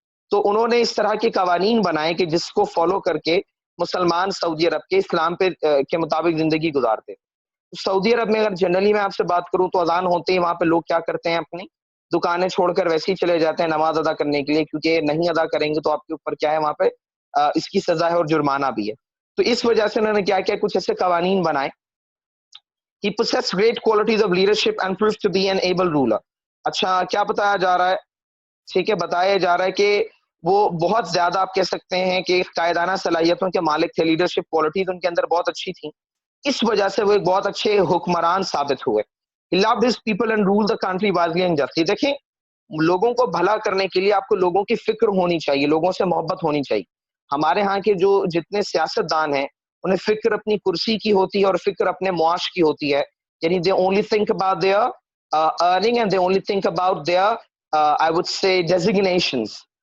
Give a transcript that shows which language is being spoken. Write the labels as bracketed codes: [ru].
[ur] تو انہوں نے اس طرح کے قوانین بنائے کہ جس کو فالو کر کے مسلمان سعودی عرب کے اسلام پہ کے مطابق زندگی گزارتے. سعودی عرب میں اگر جنرلی میں آپ سے بات کروں تو اذان ہوتے ہی وہاں پہ لوگ کیا کرتے ہیں، اپنی دکانیں چھوڑ کر ویسے ہی چلے جاتے ہیں نماز ادا کرنے کے لیے، کیونکہ نہیں ادا کریں گے تو آپ کے اوپر کیا ہے، وہاں پہ اس کی سزا ہے اور جرمانہ بھی ہے. تو اس وجہ سے انہوں نے کیا کیا، کچھ ایسے قوانین بنائے. [en] He possessed great qualities of leadership and proved to be an able ruler. [ur] اچھا کیا بتایا جا رہا ہے، ٹھیک ہے، بتایا جا رہا ہے کہ وہ بہت زیادہ آپ کہہ سکتے ہیں کہ قائدانہ صلاحیتوں کے مالک تھے، لیڈرشپ کوالٹیز ان کے اندر بہت اچھی تھیں، اس وجہ سے وہ ایک بہت اچھے حکمران ثابت ہوئے. [en] He loved his people and ruled the country wisely and justly. [ur] دیکھیں، لوگوں کو بھلا کرنے کے لیے آپ کو لوگوں کی فکر ہونی چاہیے، لوگوں سے محبت ہونی چاہیے. ہمارے ہاں کے جو جتنے سیاست دان ہیں انہیں فکر اپنی کرسی کی ہوتی ہے اور فکر اپنے معاش کی ہوتی ہے، یعنی [en] they only think about their earning and they only think about their I would say designations.